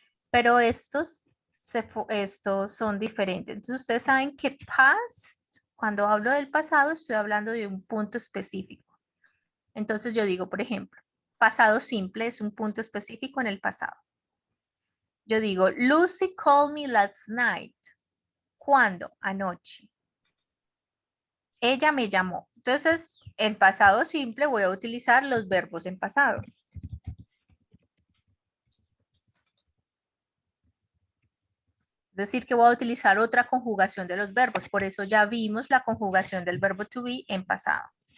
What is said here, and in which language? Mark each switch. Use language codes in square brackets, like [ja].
[es] Pero estos son diferentes. Entonces ustedes saben que past, cuando hablo del pasado, estoy hablando de un punto específico. Entonces yo digo, por ejemplo, pasado simple es un punto específico en el pasado. Yo digo, [en] Lucy called me last night. [es] ¿Cuándo? Anoche. Ella me llamó. Entonces, en pasado simple voy a utilizar los verbos en pasado. Es decir, que voy a utilizar otra conjugación de los verbos. Por eso ya vimos la conjugación del verbo to be en pasado.